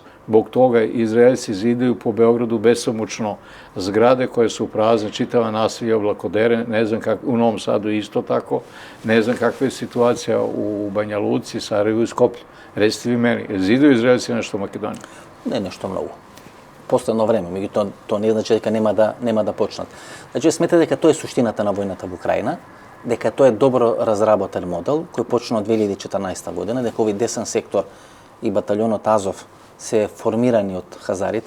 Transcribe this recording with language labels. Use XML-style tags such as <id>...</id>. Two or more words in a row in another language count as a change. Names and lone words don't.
<sr>Zbog toga Izraelci zidaju po Beogradu besomučno zgrade koje su prazne, čitava naselja oblakodere, ne znam u Novom Sadu isto tako, ne znam kakva je situacija u Banja Luci, Sarajevu i Skoplju. Recite vi meni, zidaju Izraelci nešto u Makedoniji? Ne, nešto mnogo.</sr> <mk>Постојано време, меѓутоа тоа не значи дека нема да почнат. Значи, сметате дека тоа е суштината на војната во Украина, дека тоа е добро разработен модел кој почна од 2014 година, дека овој десен сектор и баталјонот Азов се формирани од хазарите.</mk>